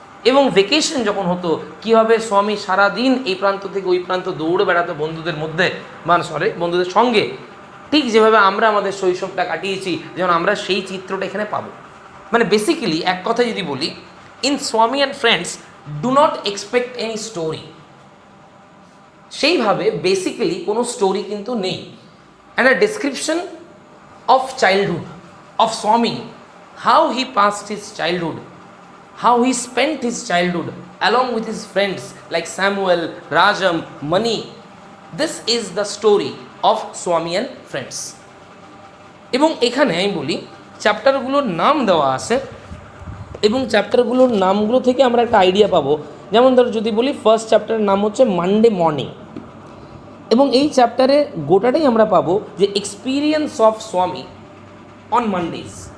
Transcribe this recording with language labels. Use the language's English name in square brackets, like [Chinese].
[Bangla] এবং ভেকেশন যখন হতো, কীভাবে স্বামী সারাদিন এই প্রান্ত থেকে ওই প্রান্ত দৌড়ে বেড়াতো বন্ধুদের মধ্যে, বন্ধুদের সঙ্গে, ঠিক যেভাবে আমরা আমাদের শৈশবটা কাটিয়েছি, যেমন আমরা সেই চিত্রটা এখানে পাবো। মানে [English] basically [Bangla] এক কথা যদি বলি, [English] In Swami and friends do not expect any story. [Bangla] সেইভাবে বেসিক্যালি কোনো স্টোরি কিন্তু নেই। [English] And a description of childhood of Swami, how he passed his childhood, how he spent his childhood along with his friends like Samuel, Rajam, Mani. This is the story of Swami and Friends. [Bangla] এবং এখানে আমি বলি চ্যাপ্টারগুলোর নাম দেওয়া আছে, এবং চ্যাপ্টারগুলোর নামগুলো থেকে আমরা একটা আইডিয়া পাবো। যেমন ধরো যদি বলি, ফার্স্ট চ্যাপ্টারের নাম হচ্ছে মানডে মর্নিং, এবং এই চ্যাপ্টারে গোটাটাই আমরা পাবো যে [English] Experience of Swami on Mondays.